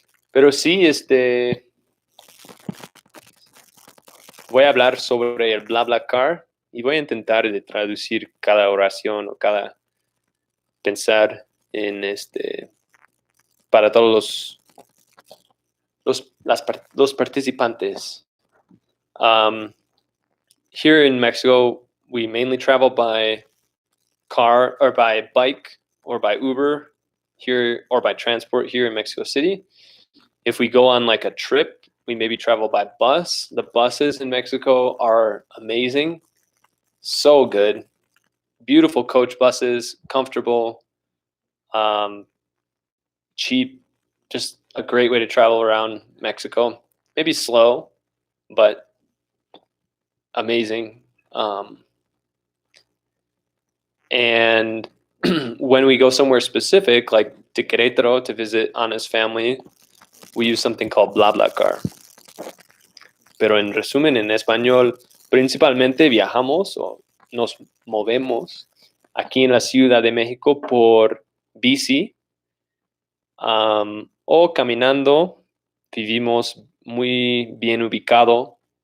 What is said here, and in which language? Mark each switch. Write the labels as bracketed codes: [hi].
[es] Pero sí, voy a hablar sobre el BlaBlaCar y voy a intentar de traducir cada oración o cada pensar en para todos los participantes. [en] Here in Mexico, we mainly travel by car or by bike or by Uber here, or by transport here in Mexico City. If we go on like a trip, we maybe travel by bus. The buses in Mexico are amazing. So good. Beautiful coach buses, comfortable, cheap, just a great way to travel around Mexico. Maybe slow, but amazing. And when we go somewhere specific, like to Querétaro to visit Ana's family, we use something called BlaBlaCar. [es] Pero en resumen, en español, principalmente viajamos o nos movemos aquí en la Ciudad de México por bici o caminando. Vivimos muy bien ubicado.